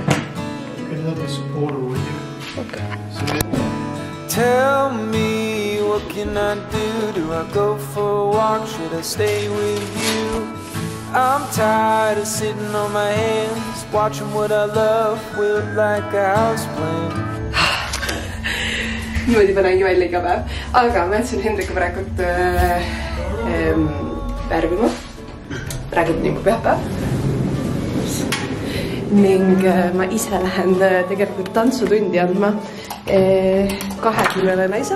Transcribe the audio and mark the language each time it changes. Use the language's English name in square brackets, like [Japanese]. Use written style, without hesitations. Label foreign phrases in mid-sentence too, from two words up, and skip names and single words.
[English] You can help us support her with you. Okay. Tell me, what can I do? Do I go for a walk? Should I stay with you? I'm tired of sitting on my hands, watching what I love wilt like a houseplant. [Estonian] Niimoodi ma näin välja iga päev, aga ma jätsin Hendrika praegult värvima. Praegult nagu pühapäev. Ning ma ise lähen tegelikult tantsutundi andma 20 naisele.